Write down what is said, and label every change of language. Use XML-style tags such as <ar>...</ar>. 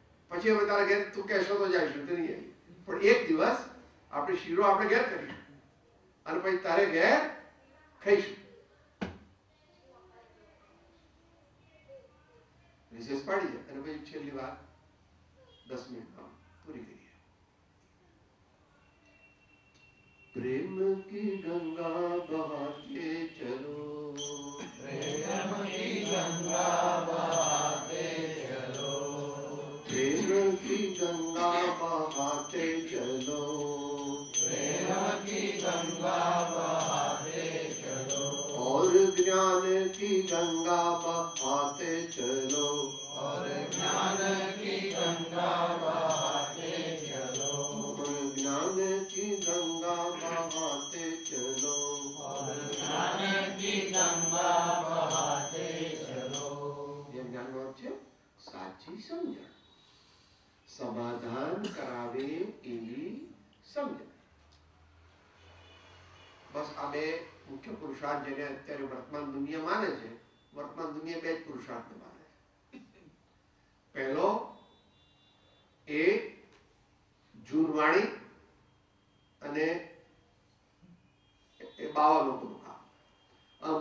<gu>પછી હવે તારા ઘેર તું કહેશો તો જઈશું તો નહીં, પણ એક દિવસ આપણે શીરો આપણે ઘેર કરીશું અને પછી તારે ઘેર ખાઈશું. રિસેસ પાડી જાય અને પછી છેલ્લી વાત 10 મિનિટમાં પૂરી કરીએ.</gu> <hi>प्रेम की गंगा बहाते चलो, प्रेम की गंगा बहाते चलो, प्रेम की गंगा बहाते चलो, प्रेम की गंगा बहाते चलो, और ज्ञान की गंगा बहाते चलो, और ज्ञान की गंगा बहाते चलो, ज्ञान की गंगा बहाते चलो, और ज्ञान की गंगा बहाते चलो. ये ज्ञान</hi> <gu>નો છે સાચી સમજણ, સમાધાન કરાવે એવી સમજણ. બસ આ બે મુખ્ય પુરુષાર્થ જેને અત્યારે વર્તમાન દુનિયા માને છે. વર્તમાન દુનિયા બે જ પુરુષાર્થને માને છે. પહેલો એ જૂનવાણી અને એ બાવા લોકોનું કામ.</gu>